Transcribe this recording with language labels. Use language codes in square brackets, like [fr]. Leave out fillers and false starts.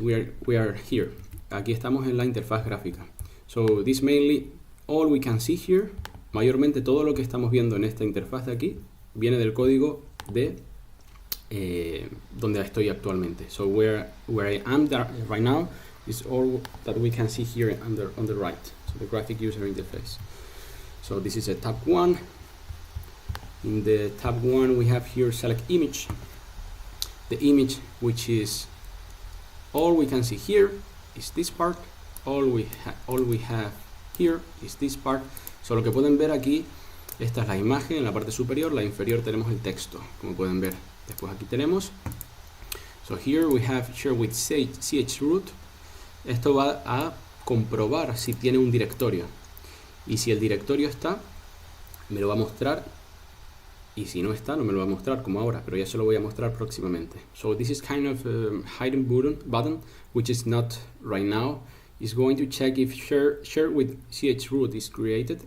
[en] We are here. [es] Aquí estamos en la interfaz gráfica. [en] So this mainly all we can see here. [es] Mayormente todo lo que estamos viendo en esta interfaz de aquí viene del código de donde estoy actualmente. [en] So where I am right now is all that we can see here on the right. So the graphic user interface. So this is a tab 1. In the tab 1 we have here select image. The image, which is all we can see here, is this part. All we have here is this part. [es] So lo que pueden ver aquí, esta es la imagen en la parte superior, la inferior tenemos el texto, como pueden ver. Después aquí tenemos, [en] so here we have share with chroot. [es] Esto va a comprobar si tiene un directorio, y si el directorio está, me lo va a mostrar, y si no está, no me lo va a mostrar como ahora, pero ya se lo voy a mostrar próximamente. [en] So this is kind of hidden button, which is not right now. It's going to check if share with chroot is created.